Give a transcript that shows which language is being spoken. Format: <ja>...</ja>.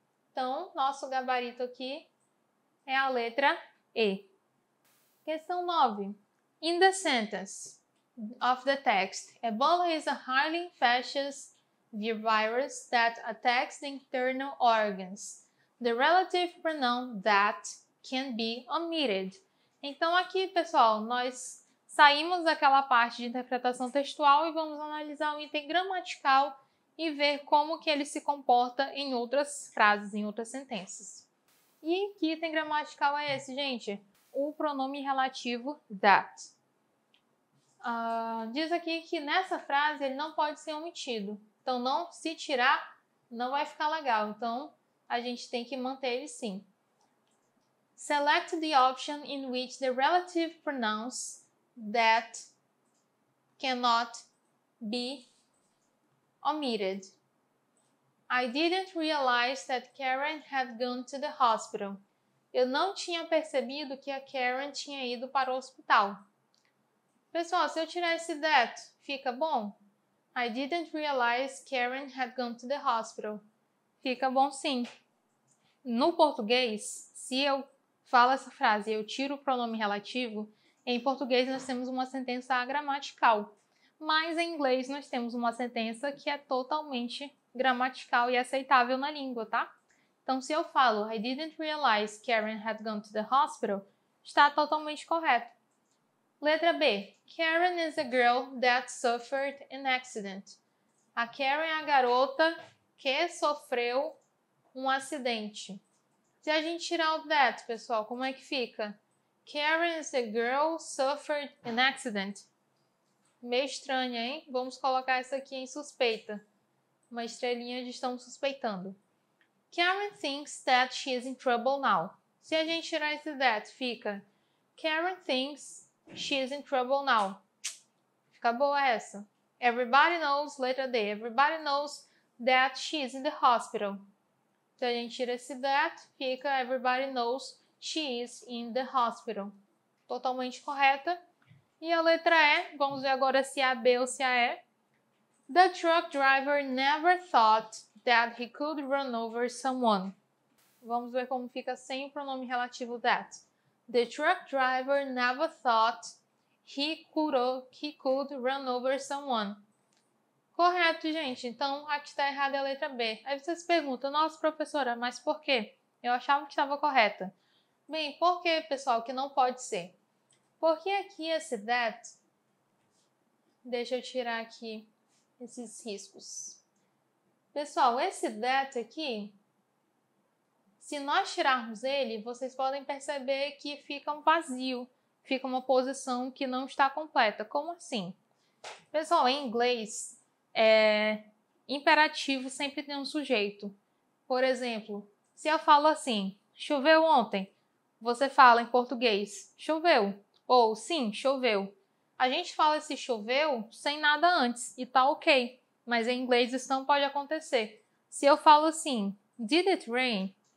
<pt>Então, nosso gabarito aqui é a letra E. Questão 9.</pt> <en>In the sentence of the text, Ebola is a highly infectious virus that attacks the internal organs. The relative pronoun that can be omitted.</en> <pt>Então, aqui, pessoal, nós saímos daquela parte de interpretação textual e vamos analisar o item gramatical e ver como que ele se comporta em outras frases, em outras sentenças. E que item gramatical é esse, gente? O pronome relativo that. Diz aqui que nessa frase ele não pode ser omitido. Então, se tirar, não vai ficar legal. Então, a gente tem que manter ele sim.</pt> <en>Select the option in which the relative pronouns that cannot be omitted. I didn't realize that Karen had gone to the hospital.</en> <pt>Eu não tinha percebido que a Karen tinha ido para o hospital. Pessoal, se eu tirar esse that, fica bom?</pt> <en>I didn't realize Karen had gone to the hospital.</en> <pt>Fica bom sim. No português, se eu falo essa frase e eu tiro o pronome relativo, em português nós temos uma sentença agramatical. Mas em inglês nós temos uma sentença que é totalmente gramatical e aceitável na língua, tá? Então, se eu falo</pt> <en>I didn't realize Karen had gone to the hospital,</en> <pt>está totalmente correto. Letra B.</pt> <en>Karen is a girl that suffered an accident.</en> <pt>A Karen é a garota que sofreu um acidente. Se a gente tirar o that, pessoal, como é que fica?</pt> <en>Karen is a girl suffered an accident.</en> <pt>Meio estranha, hein? Vamos colocar essa aqui em suspeita. Uma estrelinha de estamos suspeitando.</pt> <en>Karen thinks that she is in trouble now.</en> <pt>Se a gente tirar esse that, fica</pt> <en>Karen thinks she is in trouble now.</en> <pt>Fica boa essa.</pt> <en>Everybody knows,</en> <pt>letra D.</pt> <en>Everybody knows that she is in the hospital.</en> <pt>Se a gente tira esse that, fica</pt> <en>Everybody knows she is in the hospital.</en> <pt>Totalmente correta. E a letra E, vamos ver agora se é a B ou se é a E.</pt> <en>The truck driver never thought that he could run over someone.</en> <pt>Vamos ver como fica sem o pronome relativo that.</pt> <en>The truck driver never thought he could run over someone.</en> <pt>Correto, gente. Então, aqui está errada a letra B. Aí você se pergunta, nossa, professora, mas por quê? Eu achava que estava correta. Bem, por que, pessoal, que não pode ser? Porque aqui esse that, deixa eu tirar aqui esses riscos. Pessoal, esse that aqui, Se nós tirarmos ele, vocês podem perceber que fica um vazio, fica uma posição que não está completa. Como assim? Pessoal, em inglês, imperativo sempre tem um sujeito. Por exemplo, se eu falo assim, choveu ontem, você fala em português, choveu, ou sim, choveu. A gente fala esse choveu sem nada antes e tá ok, mas em inglês isso não pode acontecer. Se eu falo assim,</pt> <en>did it rain?</en>